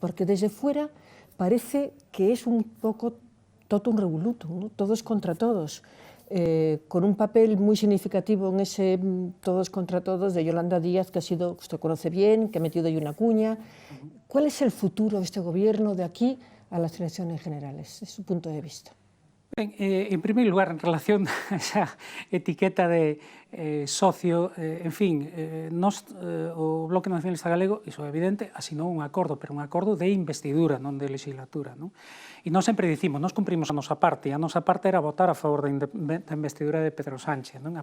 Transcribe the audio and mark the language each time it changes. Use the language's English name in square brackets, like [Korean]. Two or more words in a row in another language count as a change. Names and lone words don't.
[Spanish] Porque desde fuera parece que es un poco totum revolutum, ¿no? Todos contra todos. Con un papel muy significativo en ese todos contra todos de Yolanda Díaz, que ha sido, usted conoce bien, que ha metido ahí una cuña. ¿Cuál es el futuro de este Gobierno de aquí a las elecciones generales, desde su punto de vista? [Galician] Ben, en primeiro lugar, en relación a esa etiqueta de socio, en fin, o Bloque Nacionalista Galego, iso é evidente, asinou un acordo, pero un acordo de investidura, non de legislatura, non? E nós sempre dicimos, nós cumprimos a nosa parte, e a nosa parte era votar a favor da investidura de Pedro Sánchez, non?